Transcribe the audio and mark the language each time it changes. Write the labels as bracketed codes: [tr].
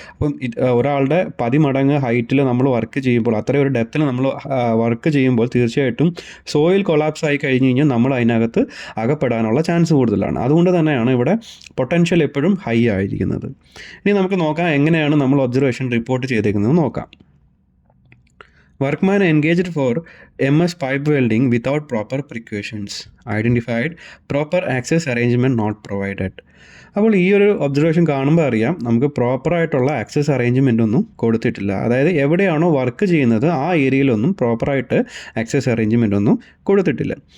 [ml] അപ്പം ഒരാളുടെ 10 മടങ്ങ് ഹൈറ്റിൽ നമ്മൾ വർക്ക് ചെയ്യുമ്പോൾ, അത്രയും ഒരു ഡെപ്തിൽ നമ്മൾ വർക്ക് ചെയ്യുമ്പോൾ തീർച്ചയായിട്ടും സോയിൽ കൊളാപ്സ് ആയി കഴിഞ്ഞ് കഴിഞ്ഞാൽ നമ്മൾ അതിനകത്ത് അകപ്പെടാനുള്ള ചാൻസ് കൂടുതലാണ്. അതുകൊണ്ട് തന്നെയാണ് ഇവിടെ പൊട്ടൻഷ്യൽ എപ്പോഴും ഹൈ ആയിരിക്കുന്നത്. ഇനി നമുക്ക് നോക്കാം എങ്ങനെയാണ് നമ്മൾ ഒബ്സർവേഷൻ റിപ്പോർട്ട് ചെയ്തേക്കുന്നത് നോക്കാം. [en] Workman engaged for MS pipe welding without proper precautions. Identified proper access arrangement not provided. [ml] അപ്പോൾ ഈ ഒരു ഒബ്സർവേഷൻ കാണുമ്പോൾ അറിയാം നമുക്ക് പ്രോപ്പറായിട്ടുള്ള ആക്സസ് അറേഞ്ച്മെൻ്റ് ഒന്നും കൊടുത്തിട്ടില്ല. അതായത് എവിടെയാണോ വർക്ക് ചെയ്യുന്നത് ആ ഏരിയയിലൊന്നും പ്രോപ്പറായിട്ട് ആക്സസ് അറേഞ്ച്മെൻ്റ് ഒന്നും കൊടുത്തിട്ടില്ല.